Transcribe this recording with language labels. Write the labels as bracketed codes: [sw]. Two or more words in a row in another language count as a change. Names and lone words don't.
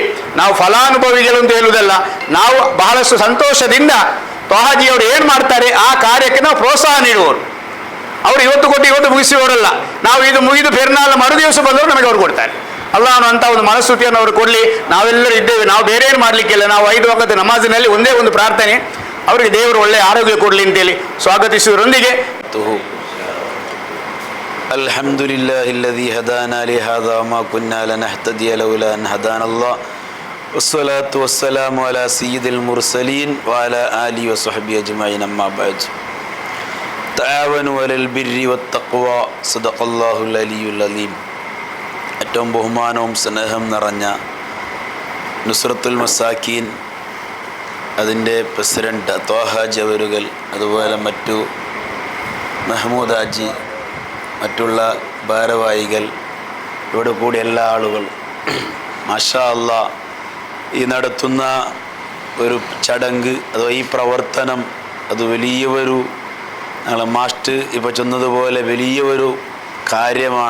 [kn] ನಾವು ಫಲಾನುಭವಿಗಳು ಅಂತ ಹೇಳುವುದಲ್ಲ, ನಾವು ಬಹಳಷ್ಟು ಸಂತೋಷದಿಂದ ತ್ವಾಹಾಜಿಯವರು ಏನು ಮಾಡ್ತಾರೆ ಆ ಕಾರ್ಯಕ್ಕೆ ನಾವು ಪ್ರೋತ್ಸಾಹ ನೀಡುವವರು. ಅವರು ಇವತ್ತು ಕೊಟ್ಟು ಇವತ್ತು ಮುಗಿಸುವವರಲ್ಲ. ನಾವು ಇದು ಮುಗಿದು ಪೆರ್ನಾಳ ಮರುದಿವಸ ಬಂದವರು ನಮಗೆ ಅವರು ಕೊಡ್ತಾರೆ. ಅಲ್ಲಾಹನು ಅಂತ ಒಂದು ಮನಸ್ಥಿತಿಯನ್ನು ಅವರು ಕೊಡಲಿ. ನಾವೆಲ್ಲರೂ ಇದ್ದೇವೆ, ನಾವು ಬೇರೆ ಏನು ಮಾಡಲಿಕ್ಕಿಲ್ಲ. ನಾವು 5 ವಕ್ತ ನಮಾಜಿನಲ್ಲಿ ಒಂದೇ ಒಂದು ಪ್ರಾರ್ಥನೆ, ಅವರಿಗೆ ದೇವರು ಒಳ್ಳೆಯ ಆರೋಗ್ಯ ಕೊಡಲಿ ಅಂತೇಳಿ ಸ್ವಾಗತಿಸುವುದರೊಂದಿಗೆ [ar] الحمد لله الذي هدانا لهذا وما كنا لنهتدي لولا أن هدانا الله والصلاة والسلام على سيد المرسلين وعلى آله وصحبه أجمعين. أما بعد. تعاونوا على البر والتقوى صدق الله العلي العظيم. [ml] ഏറ്റവും ബഹുമാനവും സ്നേഹം നിറഞ്ഞ നുസ്രത്തുൽ മസാക്കീൻ അതിൻ്റെ പ്രസിഡന്റ് ത്വാഹാജി അവരുകൾ, അതുപോലെ മറ്റു മെഹ്മൂദ് ഹാജി, മറ്റുള്ള ഭാരവാഹികൾ, ഇവിടെ കൂടിയ എല്ലാ ആളുകളും, [ar] ما شاء الله, [ml] ഈ നടത്തുന്ന ഒരു ചടങ്ങ് അഥവാ ഈ പ്രവർത്തനം അത് വലിയൊരു, ഞങ്ങൾ മാസ്റ്റർ ഇപ്പോൾ ചെന്നതുപോലെ വലിയൊരു കാര്യമാണ്.